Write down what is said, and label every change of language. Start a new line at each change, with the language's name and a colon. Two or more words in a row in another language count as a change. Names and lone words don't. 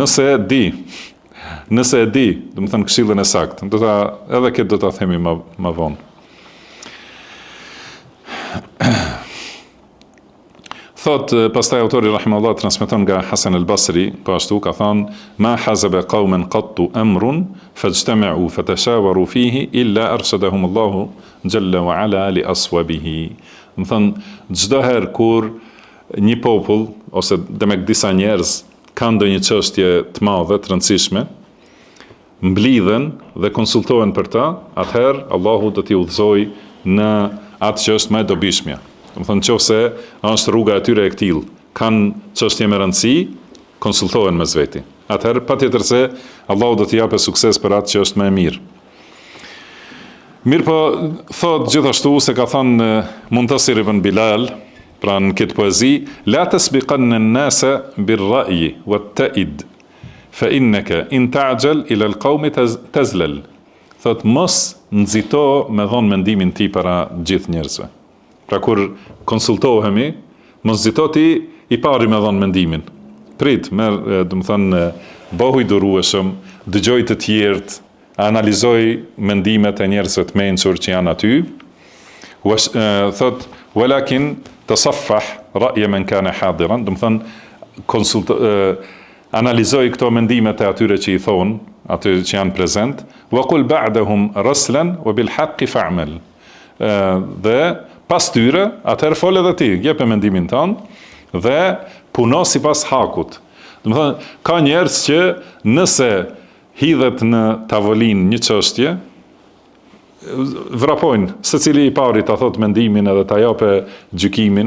Albanian: Nëse di Nëse e di, do të thënë këshillën e saktë, edhe këtë do ta themi më vonë. Thot, pastaj autori rahimahullah transmeton nga Hasan al-Basri, po ashtu ka thënë,
Arabic: ما حزب قوما قط أمر فاجتمعوا فتشاوروا فيه إلا أرشدهم الله جل وعلا لأصوبه.
Albanian: Do thënë, çdo herë kur një popull ose demek disa njerëz kanë ndonjë çështje të madhe, të rëndësishme, mblidhen dhe konsultohen për ta, atëherë Allahu do t'i udhëzojë në atë që është më e dobishmja. Do të thonë nëse është rruga e tyre e këtill, kanë çështje me rëndësi, konsultohen mes veti. Atëherë patjetër se Allahu do t'i japë sukses për atë që është më e mirë. Mirë po, thot gjithashtu se ka thënë Muntasir ibn Bilal, pra në këtë poezi,
Arabic: لا تسبقن الناس بالرأي واتئد فإنك إن تعجل إلى القوم تزلل.
Albanian: Thot mos nxito me dhon mendimin ti para gjithë njerëzve. Pra kur konsultohemi, mos nxito ti i pari me dhon mendimin. Prit, merr, do të thënë, bëhu i durueshëm, dëgjoj të tjerët, analizoj mendimet e njerëzve të mençur që janë aty. Thot
Arabic: ولكن تصفح رأي من كان حاضرا,
Albanian: do të thënë analizoj këto mendimet e atyre që i thon, aty që janë prezent,
Arabic: وقل بعدهم رسلا وبالحق فاعمل.
Albanian: Dhe pas tyre, atëherë fol edhe ti, jep mendimin tënd dhe puno sipas hakut. Do të thënë, ka njerëz që nëse hidhet në tavolinë një çështje, vrapojnë, secili i pari ta thot mendimin edhe ta japë gjykimin.